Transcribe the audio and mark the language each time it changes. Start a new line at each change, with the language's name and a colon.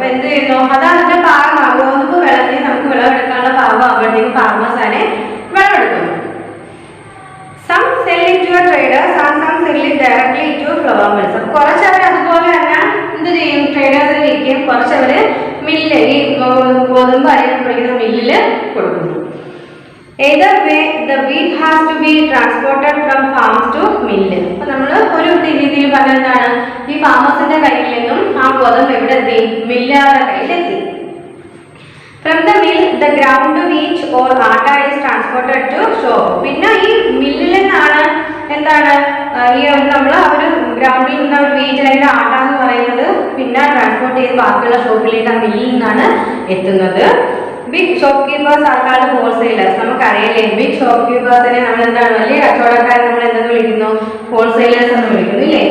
Malayalam: അപ്പൊ എന്ത് ചെയ്യുന്നു, അതാണ് അതിന്റെ പാകമാണ്. ഗോതമ്പ് വിളഞ്ഞ് നമുക്ക് വിളവെടുക്കാനുള്ള പാകം ആവുമ്പോഴത്തേക്കും ഫാമേഴ്സ് അതിനെ വിളവെടുക്കുന്നു.
English: Some sell it to traders and some sell it directly to flour mills.
Malayalam: അപ്പൊ കുറച്ചവർ അതുപോലെ തന്നെ എന്ത് ചെയ്യും, ട്രേഡേഴ്സിന് വിൽക്കും. കുറച്ചവര് മില്ല് ഈ ഗോതമ്പ് അരിപ്പൊടിക്കുന്ന മില്ലില് കൊടുക്കുന്നു.
English: Either way, the wheat has to be transported from farms to mill.
Malayalam: അപ്പോൾ നമ്മൾ ഒരു രീതിയിൽ പറഞ്ഞതാണ് ഈ ഫാമേഴ്സിന്റെ കയ്യിൽ നിന്നും ആ ഗോതമ്പ് എവിടെ എത്തി, മില്ലുകാരുടെ കയ്യിലെത്തി.
English: From the mill, the ground wheat or atta is transported to shop.
Malayalam: പിന്നെ ഈ മില്ലിൽ നിന്നാണ് എന്താണ് ഈ നമ്മൾ ആ ഒരു ഗ്രൗണ്ടിൽ നിന്ന് വീറ്റ് അല്ലെങ്കിൽ ആട്ട എന്ന് പറയുന്നത് പിന്നെ ട്രാൻസ്പോർട്ട് ചെയ്ത് ബാക്കിയുള്ള ഷോപ്പിലേക്ക് ആ മില്ലിൽ നിന്നാണ് എത്തുന്നത്.
English: Big shopkeepers ആൾക്കാരുടെ wholesalers.
Malayalam: നമുക്കറിയില്ലേ, ബിഗ് ഷോപ്പ് കീപ്പേഴ്സിനെ നമ്മൾ എന്താണ് വലിയ കച്ചവടക്കാരെ നമ്മൾ എന്തെന്ന് വിളിക്കുന്നു, ഹോൾസെയിലേഴ്സ് എന്ന് വിളിക്കുന്നു ഇല്ലേ.